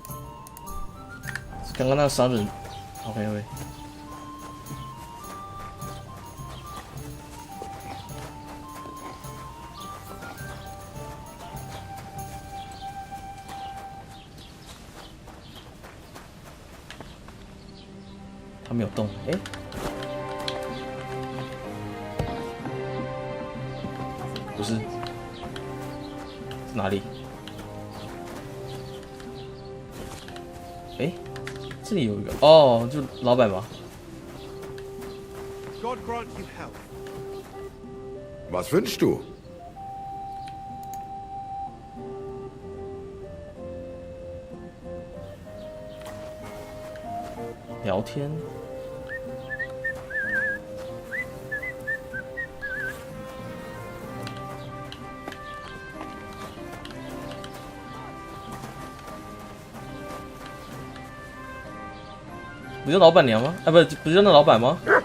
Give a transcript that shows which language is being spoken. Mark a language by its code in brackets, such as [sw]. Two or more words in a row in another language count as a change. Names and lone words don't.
[zh] 刚刚那个商人 ，OK， 他没有动，哎，不是，是哪里？哎，这里有一个哦，就老板吧。 [en] God grant you health. [de] Was wünschst du? [zh] 聊天。不就老板娘吗？啊，不就那老板吗？